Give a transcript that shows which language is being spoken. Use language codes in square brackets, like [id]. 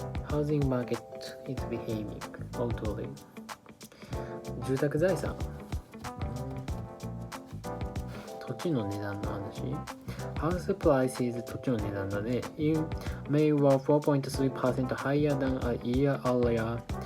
[en] Housing market is behaving oddly. [ja] 住宅財産、土地の値段の話。 [en] House prices [ja] 土地の値段だね。 [en] In May were 4.3% higher than a year earlier.